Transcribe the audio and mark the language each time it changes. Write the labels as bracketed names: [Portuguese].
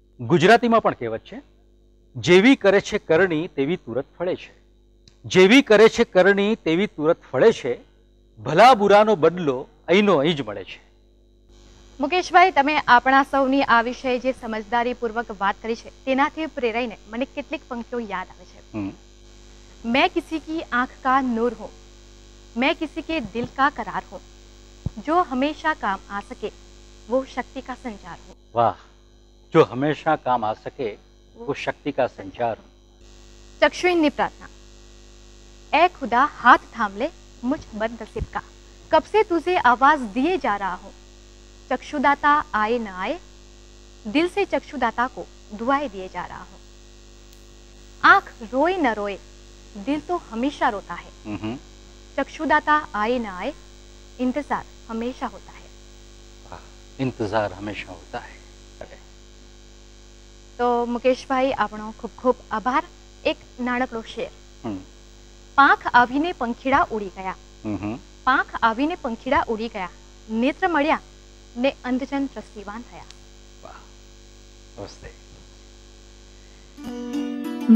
[Gujarati] ગુજરાતીમાં પણ કહેવત છે, જેવી કરે છે કરણી તેવી તુરત ફળે છે. જેવી કરે છે કરણી તેવી તુરત ફળે છે. ભલા બુરાનો બદલો અહીંનો અહીં જ મળે છે. મુકેશભાઈ, તમે આપણા સૌની આ વિષય જે સમજદારીપૂર્વક વાત કરી છે તેનાથી પ્રેરાઈને મને કેટલીક પંક્તિઓ યાદ આવે છે. [Hindi] मैं किसी की आंख का नूर हूँ, मैं किसी के दिल का करार हूँ, जो हमेशा काम आ सके वो शक्ति का संचार हूँ. वाह, जो हमेशा काम आ सके वो शक्ति का संचार हूँ. [Gujarati] चक्षुहीनની પ્રાર્થના. [Hindi] ए खुदा हाथ थाम ले मुझ बदनसीब का, कब से तुझे आवाज दिए जा रहा हूँ। चक्षुदाता आए न आए, दिल से चक्षुदाता को दुआएं दिए जा रहा हूँ। आंख रोए न रोए, दिल तो हमेशा रोता है। चक्षुदाता आए न आए, इंतजार हमेशा होता है। इंतजार हमेशा होता है। [Gujarati] तो मुकेशभाई આપણો ખૂબ ખૂબ આભાર। એક નાનકડો શેર। પાંખ આવીને પંખીડા ઉડી ગયા, પાંખ આવીને પંખીડા ઉડી ગયા, નેત્ર મળ્યા ને અંધજન દ્રષ્ટિવાન થયા।